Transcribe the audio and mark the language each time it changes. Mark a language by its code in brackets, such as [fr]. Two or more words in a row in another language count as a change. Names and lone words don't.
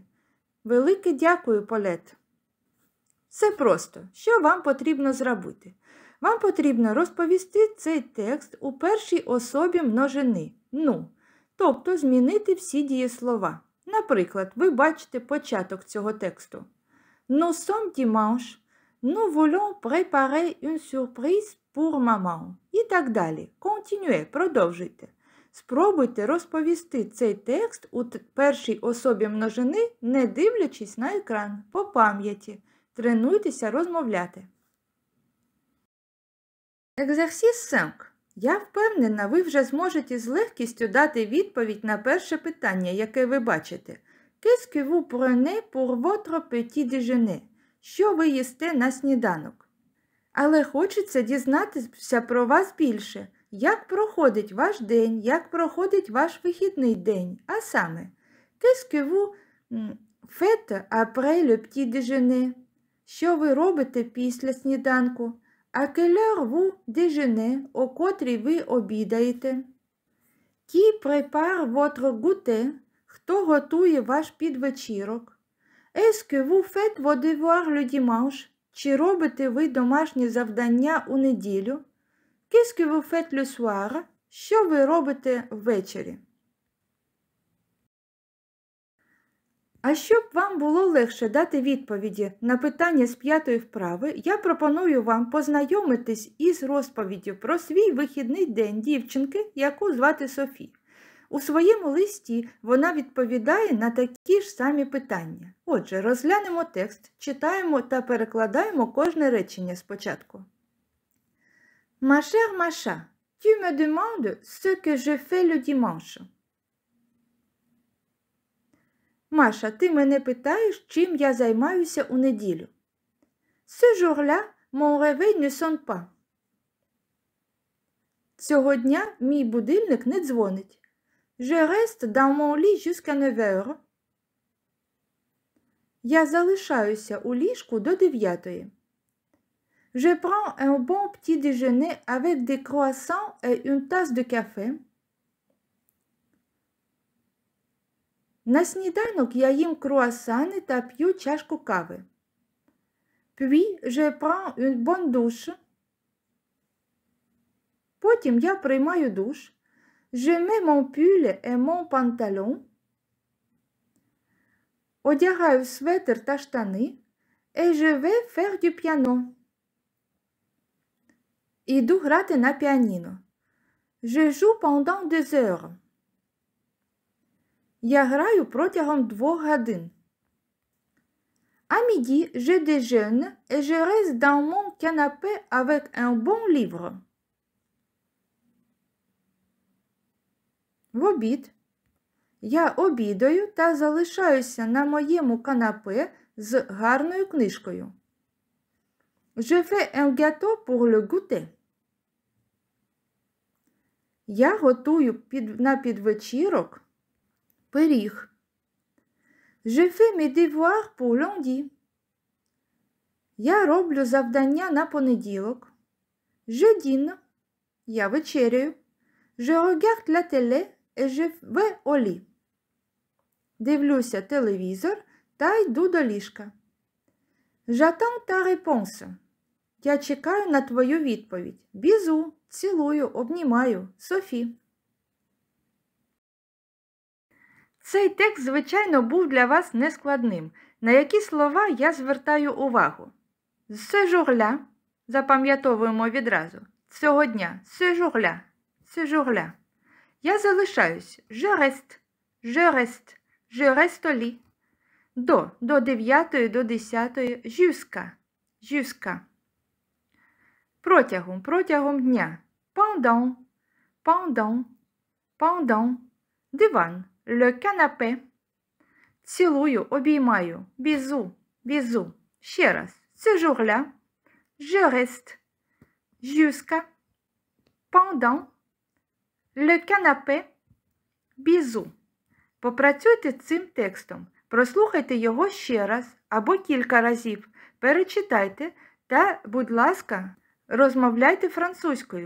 [uk] Велике дякую, Полет». Все просто. Що вам потрібно зробити? Вам потрібно розповісти цей текст у першій особі множини. Ну, тобто змінити всі дієслова. Наприклад, ви бачите початок цього тексту. [fr] Nous sommes dimanche. Nous voulons préparer une surprise pour maman. [uk] І так далі. Continuez, продовжуйте. Спробуйте розповісти цей текст у першій особі множини, не дивлячись на екран, по пам'яті. Тренуйтеся розмовляти. Екзерсіс 5. Я впевнена, ви вже зможете з легкістю дати відповідь на перше питання, яке ви бачите. [fr] Qu'est-ce que vous prenez pour votre petit déjeuner? [uk] Що ви їсте на сніданок? Але хочеться дізнатися про вас більше. Як проходить ваш день, як проходить ваш вихідний день? А саме, [fr] qu'est-ce que vous faites après le petit déjeuner? [uk] Що ви робите після сніданку? [fr] À quelle heure vous déjeunez? [uk] О котрій ви обідаєте? [fr] Qui prépare votre goûter? [uk] Хто готує ваш підвечірок? [fr] Est-ce que vous faites vos devoirs le dimanche? [uk] Чи робите ви домашні завдання у неділю? [fr] Qu'est-ce que vous faites le soir? [uk] Що ви робите ввечері? А щоб вам було легше дати відповіді на питання з 5-ї вправи, я пропоную вам познайомитись із розповіддю про свій вихідний день дівчинки, яку звати Софі. У своєму листі вона відповідає на такі ж самі питання. Отже, розглянемо текст, читаємо та перекладаємо кожне речення спочатку. [fr] Ma chère Macha, tu me demandes ce que je fais le dimanche. [uk] Маша, ти мене питаєш, чим я займаюся у неділю. [fr] Ce jour-là, mon réveil ne sonne pas. [uk] Цього дня мій будильник не дзвонить. [fr] Je reste dans mon lit jusqu'à 9 heures. [uk] Я залишаюся у ліжку до 9-ї. [fr] Je prends un bon petit déjeuner avec des croissants et une tasse de café. [uk] На сніданок я їм круасани та п'ю чашку кави. [fr] Puis je prends une bonne douche. [uk] Потім я приймаю душ. [fr] Je mets mon pull et mon pantalon. [uk] Одягаю светр та штани. [fr] Et je vais faire du piano. [uk] Іду грати на піаніно. [fr] Je joue pendant 2 heures. [uk] Я граю протягом 2 годин. [fr] À midi, je déjeune et je reste dans mon canapé avec un bon livre. [uk] В обід я обідаю та залишаюся на моєму канапе з гарною книжкою. [fr] Je fais un gâteau pour le goûter. [uk] Я готую на підвечірок пиріг. [fr] Je fais mes devoirs pour lundi. [uk] Я роблю завдання на понеділок. [fr] Je dîne. [uk] Я вечеряю. [fr] Je regarde la télé et je vais au lit. [uk] Дивлюся телевізор та йду до ліжка. [fr] J'attends ta réponse. [uk] Я чекаю на твою відповідь. Бізу, цілую, обнімаю. Софі. Цей текст, звичайно, був для вас нескладним. На які слова я звертаю увагу? [fr] Ce jour-là, [uk] запам'ятовуємо відразу. Цього дня. [fr] Ce jour-là. Ce jour-là. [uk] Я залишаюсь. [fr] Je reste. Je reste. Je reste au lit. [uk] До 9-ї, до 10-ї. [fr] Jusqu'à. Jusqu'à. [uk] Протягом дня. [fr] Pendant. Pendant. Pendant. Диван. Le canapé. [uk] Цілую, обіймаю. [fr] Bisous. Bisous. [uk] Ще раз. [fr] Ce jour-là. Je reste. Jusqu'à. Pendant. Le canapé. Bisous. [uk] Попрацюйте з цим текстом. Прослухайте його ще раз або кілька разів. Перечитайте та, будь ласка, розмовляйте французькою.